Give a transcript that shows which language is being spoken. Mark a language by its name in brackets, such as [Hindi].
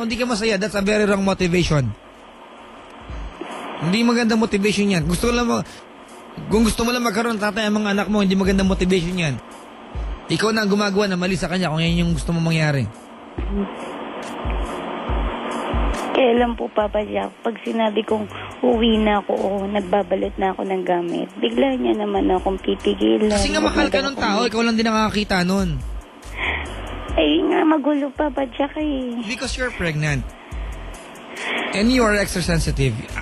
[Filipino] Kung di ka masaya, [English] that's a very wrong motivation. [Filipino] Hindi maganda motivation yan. Kung gusto mo lang magkaroon ng tatay ang mga anak mo, hindi maganda motivation yan. Ikaw na ang gumagawa na mali sa kanya kung yan yung gusto mo mangyari. Kaya lang po, Papa Jack, pag sinabi kong uwi na ako o nagbabalot na ako ng gamit, bigla niya naman akong pipigilan. Kasi nga mahal ka ng tao, ikaw lang din nakakakita nun. Ay nga, magulo, Papa Jack [English] Because you're pregnant. And you are extra sensitive.